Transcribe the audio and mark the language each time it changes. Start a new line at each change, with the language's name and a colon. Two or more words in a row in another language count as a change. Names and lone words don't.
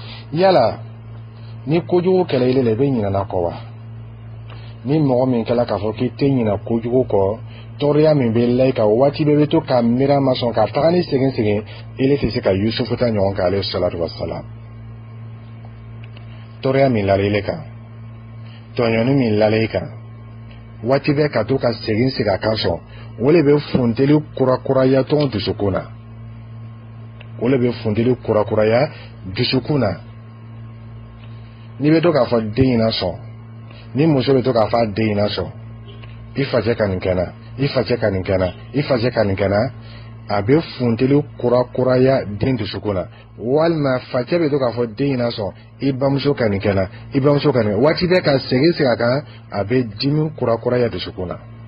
Bambara: yala ni kojugu kɛlɛ ile le bɛ ɲinana kɔ wa ni mɔgɔ min kɛla k'a fɔ k'i tɛ ɲina kojugu kɔ tɔɔrɔya min bɛ la i kan waati bɛɛ bɛ to ka miiri ma sɔn ka taga ni segin ile tɛ se ka Yusufu ta ɲɔgɔn kan
Arabic: عليه الصلاة والسلام
Bambara: tɔɔrɔya min lala ile kan tɔɲɔni min lala i kan waati bɛɛ ka to ka segin a kan sɔn o le bɛ funteli kurakuraya tɔn dusukun na o le bɛ funteli kurakuraya dusukun na ni bɛ to k'a fɔ den in na sɔn ni muso bɛ to k'a fɔ a den in na sɔn i facɛ ka nin kɛ na i facɛ ka nin kɛ na i facɛ ka nin kɛ na a bɛ funteli kurakuraya den dusukun na walima facɛ bɛ to k'a fɔ den in na sɔn i bamuso ka nin kɛ na i bamuso ka nin waati bɛɛ ka segin a kan a bɛ dimi kurakuraya dusukun na